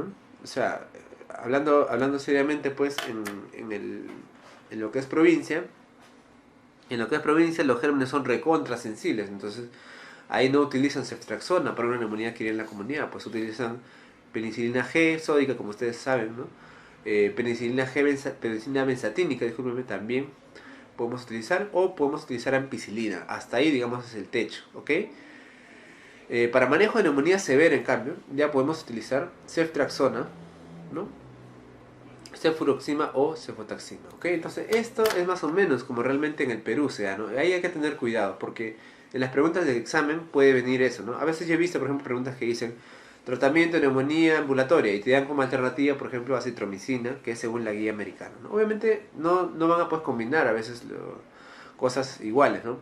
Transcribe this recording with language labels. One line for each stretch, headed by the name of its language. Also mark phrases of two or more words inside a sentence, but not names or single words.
Spanish: O sea, hablando seriamente pues en lo que es provincia, los gérmenes son recontrasensibles, entonces ahí no utilizan ceftriaxona para una neumonía adquirida en la comunidad, pues utilizan penicilina G sódica, como ustedes saben, ¿no? Penicilina benzatínica, discúlpenme, también podemos utilizar, o podemos utilizar ampicilina, hasta ahí digamos es el techo, ¿ok? Para manejo de neumonía severa, en cambio, ya podemos utilizar ceftriaxona, ¿no? Cefuroxima o cefotaxima, ¿ok? Entonces esto es más o menos como realmente en el Perú se da, ¿no? Ahí hay que tener cuidado porque en las preguntas del examen puede venir eso, ¿no? A veces yo he visto, por ejemplo, preguntas que dicen tratamiento de neumonía ambulatoria y te dan como alternativa, por ejemplo, acitromicina, que es según la guía americana, ¿no? Obviamente no van a poder combinar a veces cosas iguales, ¿no?